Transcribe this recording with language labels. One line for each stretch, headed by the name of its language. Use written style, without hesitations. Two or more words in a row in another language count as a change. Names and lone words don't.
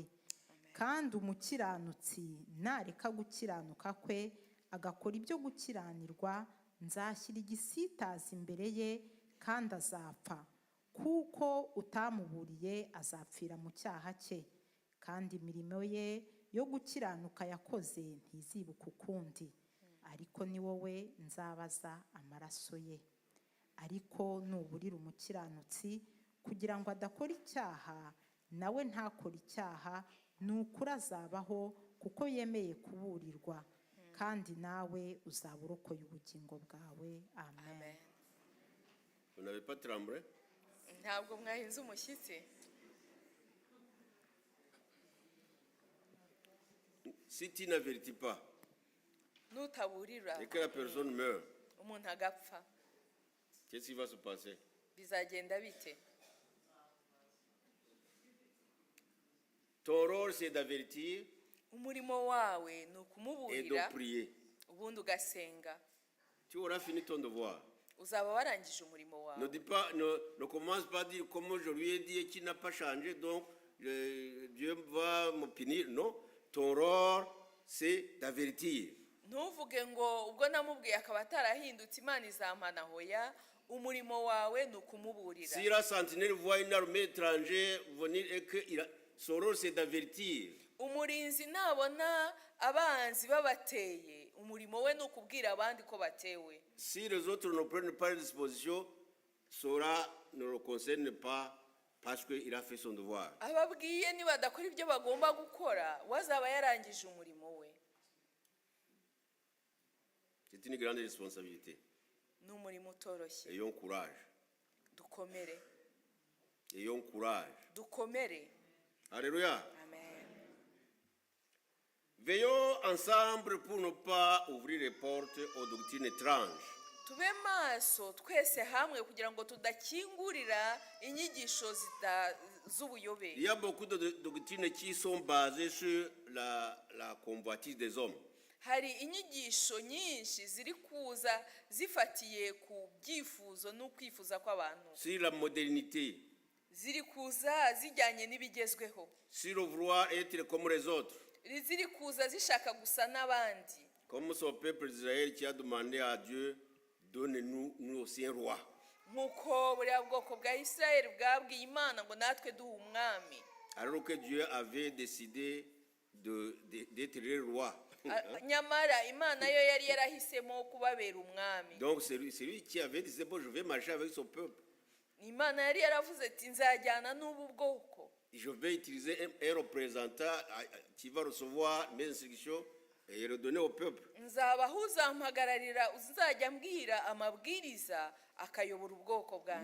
Kinyarwanda: Kandi umukiranutsi nareka gukiranuka kwe agakora ibyo gukiranirwa, nzashyira igisitaza imbere ye kandi azapfa, kuko utamuburiye azapfira mu cyaha cye, kandi imirimo ye yo gukiranuka yakoze ntizibuka ukundi, ariko ni wowe nzabaza amaraso ye. Ariko nuburira umukiranutsi kugira ngo adakora icyaha, nawe ntakora icyaha, ni ukuri azabaho kuko yemeye kuburirwa, kandi nawe uzaba urokoye ubugingo bwawe. Amen.
French: Vous n'avez pas tremblé?
Kinyarwanda: Ntabwo mwahinze umushyitsi.
French: Si tu n'avertis pas
Kinyarwanda: Nutaburira
French: et que la personne meurt,
Kinyarwanda: umuntu agapfa,
French: qu'est-ce qui va se passer?
Kinyarwanda: bizagenda bite?
French: Ton rôle, c'est d'avertir
Kinyarwanda: Umurimo wawe ni
French: et de
Kinyarwanda: ukumuburira
French: prier.
Kinyarwanda: ubundi ugasenga.
French: Tu auras fini ton devoir.
Kinyarwanda: Uzaba warangije umurimo
French: Ne
Kinyarwanda: wawe.
French: dis pas, ne commence pas à dire comme je lui ai dit et qui n'a pas changé, donc Dieu va me punir. Non, ton rôle, c'est d'avertir.
Kinyarwanda: Ntuvuge ngo ubwo namubwiye akaba atarahindutse Imana izampana. Hoya, umurimo wawe ni ukumuburira.
French: Si la sentinelle voit une armée étrangère venir et que son rôle, c'est d'avertir.
Kinyarwanda: Umurinzi nabona abanzi babateye, umurimo we ni ukubwira abandi ko batewe.
French: Si les autres ne prennent pas les dispositions, cela ne le concerne pas parce qu'il a fait son devoir.
Kinyarwanda: Ababwiye nibadakora ibyo bagomba gukora, wazaba yarangije umurimo we.
French: C'est une grande responsabilité.
Kinyarwanda: Ni umurimo utoroshye.
French: Ayons courage.
Kinyarwanda: Dukomere.
French: Ayons courage.
Kinyarwanda: Dukomere.
French: Alléluia.
Kinyarwanda: Amen.
French: Veillons ensemble pour ne pas ouvrir les portes aux doctrines étranges.
Kinyarwanda: Tube maso twese hamwe kugira ngo tudakingurira inyigisho z'ubuyobe.
French: Il y a beaucoup de doctrines qui sont basées sur la convoitise des hommes.
Kinyarwanda: hari inyigisho nyinshi ziri kuza zifatiye ku byifuzo n'ukwifuza kw'abantu,
French: sur la modernité,
Kinyarwanda: ziri kuza zijyanye n'ibigezweho,
French: sur le vouloir être comme les autres,
Kinyarwanda: ziri kuza zishaka gusa n'abandi,
French: comme son peuple d'Israël qui a demandé à Dieu, donne-nous nous aussi un roi.
Kinyarwanda: nk'uko buriya bwoko bwa Isirayeli bwabwiye Imana ngo natwe duhe umwami,
French: Alors que Dieu avait décidé d'être le roi.
Kinyarwanda: nyamara Imana yo yari yarahisemo kubabera umwami.
French: Donc c'est lui qui avait dit, c'est bon, je vais marcher avec son peuple.
Kinyarwanda: Imana yari yaravuze ati nzajyana n'ubu bwoko,
French: Je vais utiliser un représentant qui va recevoir mes instructions et les donner au peuple.
Kinyarwanda: nzabaho uzampagararira uzajya mbwira amabwiriza akayobora ubwoko bwanjye.